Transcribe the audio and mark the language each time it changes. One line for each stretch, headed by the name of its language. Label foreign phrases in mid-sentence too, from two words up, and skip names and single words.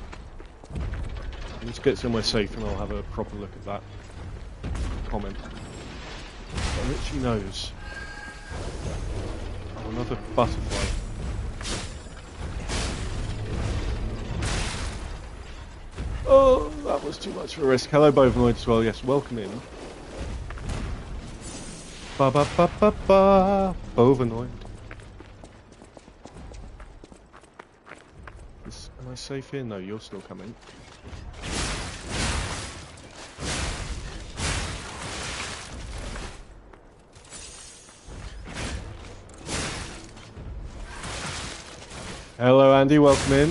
English: Let's get somewhere safe and I'll have a proper look at that comment. An itchy nose. Oh, another butterfly. Oh, that was too much of a risk. Hello, bovinoid as well. Yes, welcome in. Ba ba ba ba ba. Bovinoid. Am I safe here? No, you're still coming. Hello, Andy. Welcome in.